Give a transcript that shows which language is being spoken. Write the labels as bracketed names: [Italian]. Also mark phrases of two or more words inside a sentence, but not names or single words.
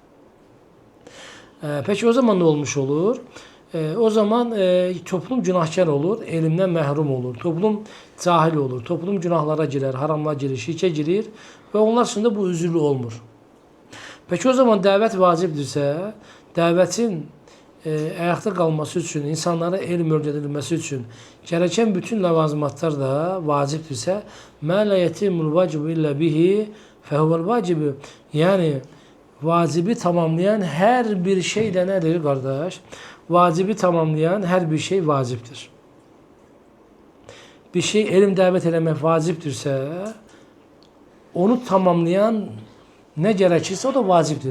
[Azerbaijani] Peki o zaman nə olmuş olur? O zaman toplum günahkar olur, elmdən məhrum olur, toplum cahil olur, toplum [Turkish] günahlara girer, [Azerbaijani] haramlara girir, şirkə girir və onlar üçün də bu üzürlü olmur. [Turkish] Peki o zaman [Azerbaijani] dəvət vacibdirsə, [Turkish] dəvətin ayakta kalması için, insanlara elm öğretilmesi için gereken bütün lavazımatlar da vaciptirse [Arabic] مَا لَا يَتِمُ الْوَاجِبُ اِلَّا بِهِ فَهُوَ الْوَاجِبُ. [Turkish] Yani vacibi tamamlayan her bir şey de nedir kardeş? Vacibi tamamlayan her bir şey vaciptir. Bir şey elim [Azerbaijani] davet eləmək vacibdirsə, [Turkish] onu tamamlayan ne gerekirse o da vacibdir.